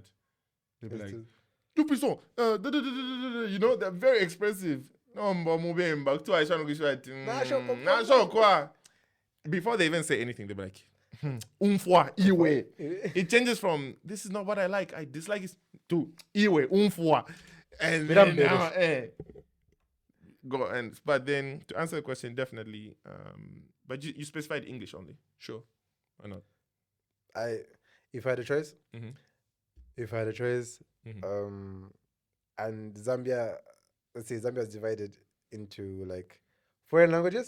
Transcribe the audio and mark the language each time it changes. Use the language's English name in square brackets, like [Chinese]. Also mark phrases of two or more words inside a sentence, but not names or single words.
[English] They'll be like, [French] "Tout puissant, [English] you know, they're very expressive. No, back to before they even say anything, they'll be like, [Bemba] "Umfwa, iwe." [English] It changes from this is not what I like, I dislike it to [Bemba] iwe, umfwa. [English] And then now, go and but then to answer the question, definitely. But you specified English only. Sure. Why not? If I had a choice, Mhm. and Zambia, let's say Zambia is divided into like foreign languages.